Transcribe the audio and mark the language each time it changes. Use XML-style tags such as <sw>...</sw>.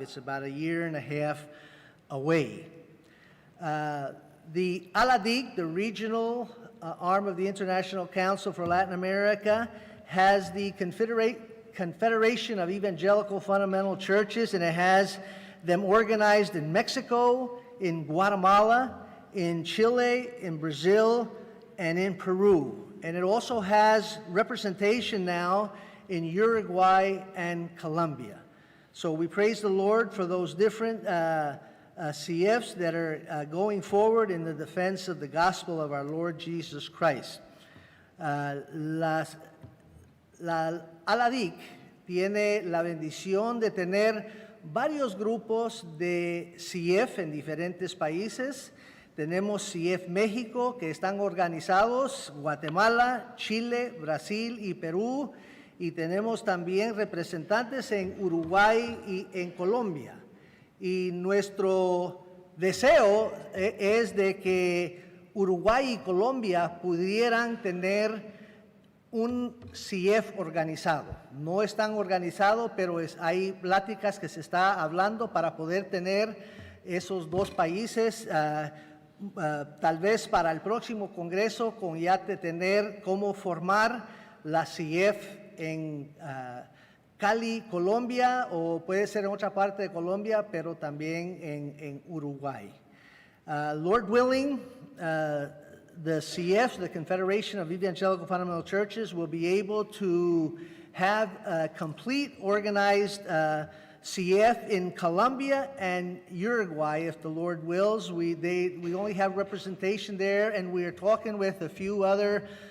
<en>It's about a year and a half away. The ALADIC, the regional arm of the International Council for Latin America, has the Confederation of Evangelical Fundamental Churches, and it has them organized in Mexico, in Guatemala, in Chile, in Brazil, and in Peru. And it also has representation now in Uruguay and Colombia. So we praise the Lord for those different CFs that are going forward in the defense of the gospel of our Lord Jesus Christ.</en> <es>La ALADIC tiene la bendición de tener varios grupos de CF en diferentes países. Tenemos CF México, que están organizados, Guatemala, Chile, Brasil y Perú, y tenemos también representantes en Uruguay y en Colombia. Y nuestro deseo es de que Uruguay y Colombia pudieran tener un CF organizado. No están organizados, pero hay pláticas que se está hablando para poder tener esos 2 países, tal vez para el próximo Congreso, con ya tener cómo formar la CF en Cali, Colombia, o puede ser en otra parte de Colombia, pero también en Uruguay.</es> <en>Lord willing, the CF, the Confederation of Evangelical Fundamental Churches, will be able to have a complete organized CF in Colombia and Uruguay, if the Lord wills. We only have representation there, and we are talking with a few other</en>